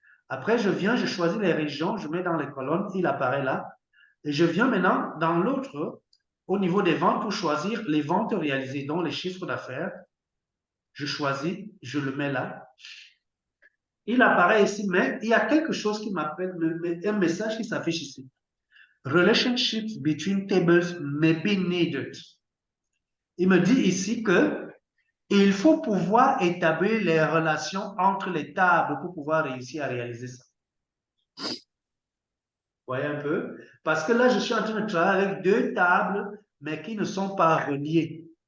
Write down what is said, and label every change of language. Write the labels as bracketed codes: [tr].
[fr] Après, je choisis les régions, je mets dans les colonnes, il apparaît là. Et je viens maintenant dans l'autre, au niveau des ventes, pour choisir les ventes réalisées, donc les chiffres d'affaires. Je choisis, je le mets là. Il apparaît ici, mais il y a quelque chose qui m'appelle, un message qui s'affiche ici. [en] Relationships between tables may be needed. [fr] Il me dit ici que il faut pouvoir établir les relations entre les tables pour pouvoir réussir à réaliser ça. Vous voyez un peu? Parce que là, je suis en train de travailler avec deux tables, mais qui ne sont pas reliées.